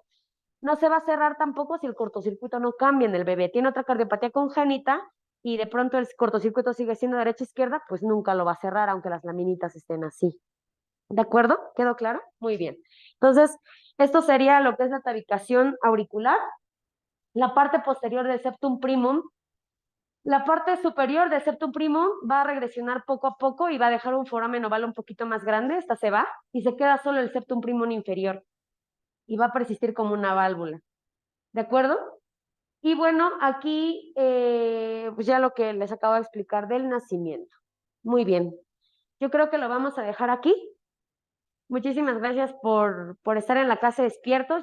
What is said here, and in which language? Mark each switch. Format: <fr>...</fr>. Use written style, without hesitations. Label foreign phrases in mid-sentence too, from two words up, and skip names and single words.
<es>No se va a cerrar tampoco si el cortocircuito no cambia en el bebé. Tiene otra cardiopatía congénita y de pronto el cortocircuito sigue siendo derecha-izquierda, pues nunca lo va a cerrar, aunque las laminitas estén así. ¿De acuerdo? ¿Quedó claro? Muy bien. Entonces, esto sería lo que es la tabicación auricular. La parte posterior del</es> <la>septum primum,</la> <es>la parte superior del</es> <la>septum primum</la> <es>va a regresionar poco a poco y va a dejar un foramen oval un poquito más grande. Esta se va y se queda solo el</es> <la>septum primum</la> <es>inferior y va a persistir como una válvula. ¿De acuerdo? Y bueno, aquí pues ya lo que les acabo de explicar del nacimiento. Muy bien. Yo creo que lo vamos a dejar aquí. Muchísimas gracias por estar en la clase despiertos.</es>